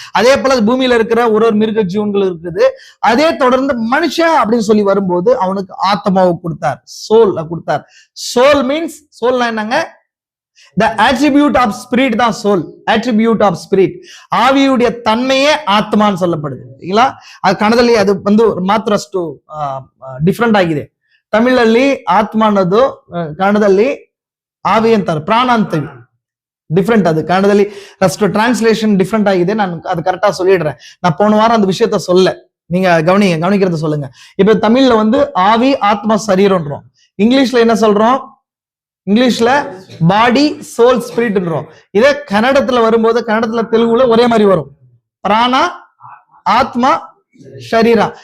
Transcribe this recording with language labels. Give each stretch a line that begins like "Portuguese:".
Tamil: அதே போல பூமியில இருக்கிற ஒரு மிருக ஜீவன்கள் இருக்குது. அதே தொடர்ந்து மனுஷன் அப்படின்னு சொல்லி வரும்போது அவனுக்கு ஆத்மாவை கொடுத்தார், சோல் கொடுத்தார். சோல் மீன்ஸ், சோல்னா என்னங்க,
English: the attribute of spirit
Tamil: தான் soul,
English: attribute of spirit,
Tamil: ஆவியுடைய தன்மையே ஆத்மான்னு சொல்லப்படுது இல்லைங்களா.
Kannada: அது ಕನ್ನಡದಲ್ಲಿ ಅದು ಒಂದು ಮಾತ್ರ ಅಷ್ಟು ಡಿಫರೆಂಟ್ ಆಗಿದೆ. ತಮಿಳಲ್ಲಿ ಆತ್ಮ ಅನ್ನೋದು ಕನ್ನಡದಲ್ಲಿ ಆವಿ ಅಂತಾರೆ, ಪ್ರಾಣ ಅಂತೀವಿ, ಡಿಫ್ರೆಂಟ್. ಅದು ಕನ್ನಡದಲ್ಲಿ ಅಷ್ಟು ಟ್ರಾನ್ಸ್ಲೇಷನ್ ಡಿಫ್ರೆಂಟ್ ಆಗಿದೆ. ನಾನು ಅದು
Tamil: ಕರೆಕ್டா சொல்லிடுறேன். நான் போன வாரம் அந்த விஷயத்த சொல்ல, நீங்க கவனிக்கிறத சொல்லுங்க. இப்ப தமிழ்ல வந்து ஆவி ஆத்மா சரீரம்ன்றோம், இங்கிலீஷ்ல என்ன சொல்றோம், இங்கிலீஷ்ல பாடி சோல் ஸ்பிரிட்ன்றோம். இதே கன்னடத்துல வரும்போது, கன்னடத்துல தெலுங்குல ஒரே மாதிரி வரும், பிராணா ஆத்மா ஷரீரா.